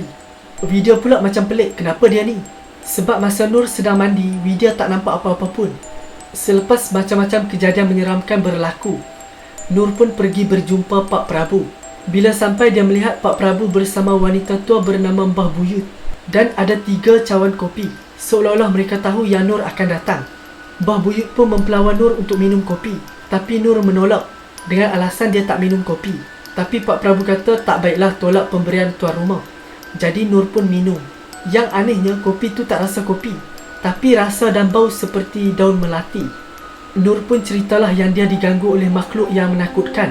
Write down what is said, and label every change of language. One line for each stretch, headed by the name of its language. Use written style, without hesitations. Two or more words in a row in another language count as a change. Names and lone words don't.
Malay: Widya pula macam pelik, kenapa dia ni? Sebab masa Nur sedang mandi, Widya tak nampak apa-apa pun. Selepas macam-macam kejadian menyeramkan berlaku, Nur pun pergi berjumpa Pak Prabu. Bila sampai, dia melihat Pak Prabu bersama wanita tua bernama Mbah Buyut dan ada 3 cawan kopi. Seolah-olah mereka tahu yang Nur akan datang. Mbah Buyut pun mempelawan Nur untuk minum kopi, tapi Nur menolak dengan alasan dia tak minum kopi. Tapi Pak Prabu kata tak baiklah tolak pemberian tuan rumah. Jadi Nur pun minum. Yang anehnya kopi tu tak rasa kopi, tapi rasa dan bau seperti daun melati. Nur pun ceritalah yang dia diganggu oleh makhluk yang menakutkan.